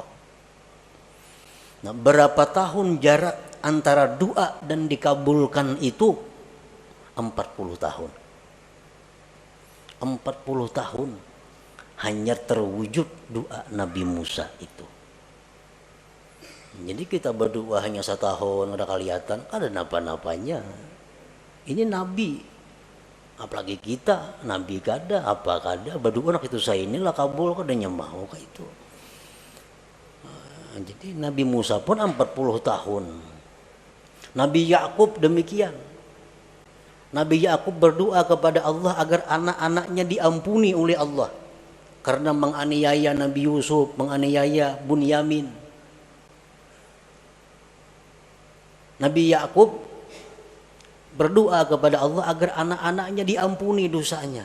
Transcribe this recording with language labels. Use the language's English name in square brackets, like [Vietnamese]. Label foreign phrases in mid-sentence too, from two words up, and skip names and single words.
[Indonesian] Nah, berapa tahun jarak antara doa dan dikabulkan itu? 40 tahun. 40 tahun hanya terwujud doa Nabi Musa itu. Jadi kita berdoa hanya 1 tahun, ada kelihatan, ada napa-napanya. [Banjar] Ini Nabi, apalagi kita, Nabi kada, apa kada, berdoa nak itu saya inilah kabul, kadanya mau kayak itu. [Indonesian] Jadi Nabi Musa pun 40 tahun. Nabi Yakub demikian. Nabi Yakub berdoa kepada Allah agar anak-anaknya diampuni oleh Allah karena menganiaya Nabi Yusuf, menganiaya Bunyamin. Nabi Yakub berdoa kepada Allah agar anak-anaknya diampuni dosanya.